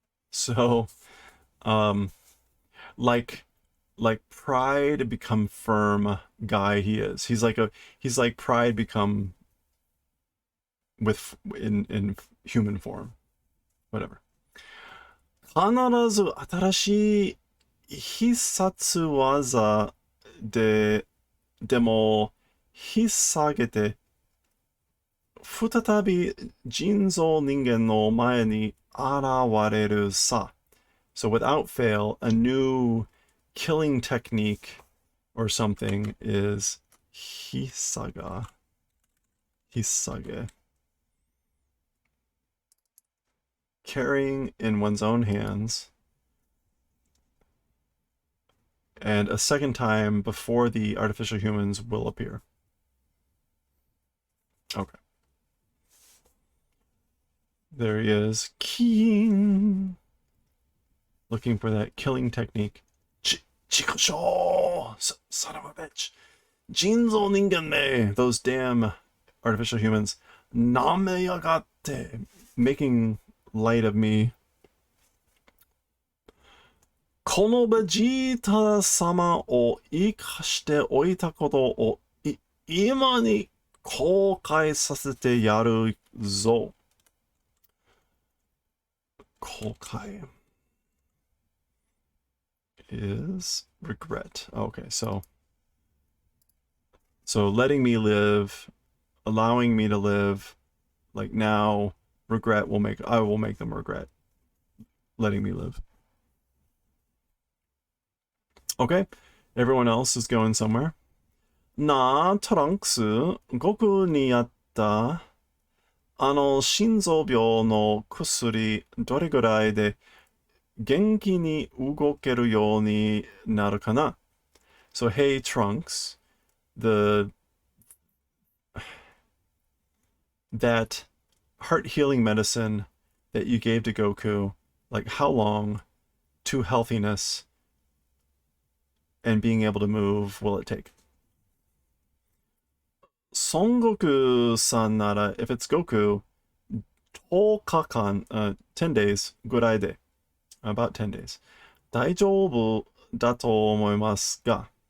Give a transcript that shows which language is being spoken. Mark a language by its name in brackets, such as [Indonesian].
[English] So, um, like pride become firm guy he is. He's like pride become in human form. Whatever. [Japanese] 必ず新しい必殺技でも引っ提げて再び人造人間の前に現れるさ. [English] So without fail, a new killing technique or something is hisage. Carrying in one's own hands. And a second time before the artificial humans will appear. Okay. There he is. King. Looking for that killing technique. [Japanese] Chikusho! [English] Son of a bitch. [Japanese] Jinzo ningen ne! [English] Those damn artificial humans. [Japanese] Name yagate! [English] Making light of me. [Japanese] このベジータ様を生かしておいたことを今に後悔させてやるぞ。 [English] 後悔 is regret. Okay, so letting me live, allowing me to live, like now regret I will make them regret letting me live. Okay, everyone else is going somewhere. [Japanese] 나 트렁크스 고쿠にあった心臓病の薬どれぐらいで元気に動けるようになるかな? [English] So hey Trunks, that heart healing medicine that you gave to Goku, like how long to healthiness and being able to move will it take? [Japanese] Son Goku-san nara, [English] if it's Goku, 10日間, 10 days, [Japanese] ぐらいで, [English] about 10 days. [Japanese] 大丈夫だと思いますが.